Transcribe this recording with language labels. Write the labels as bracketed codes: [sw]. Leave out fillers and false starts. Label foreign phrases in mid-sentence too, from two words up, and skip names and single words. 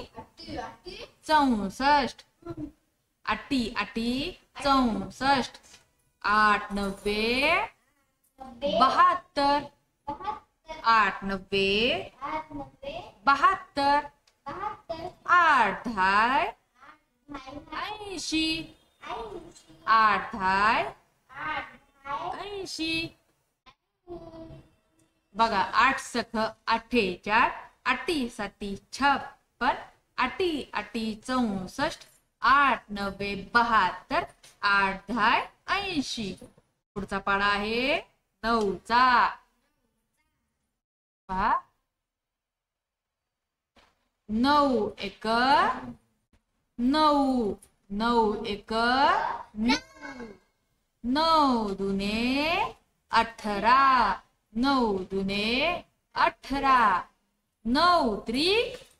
[mr] 64 आठी आठी 64 8 नव्वे 72 8 नव्वे 72 8 धाय 80 8 धाय 80. बघा 8 सख 48 आठी साती 56 आठी आठी 64 8 नव्वे 72 8 धाय 80. पुढचा पाढा आहे 9चा. पहा 9 1 9 9 1 9 9 दुने 18 9 दुने 18 9 त्रिक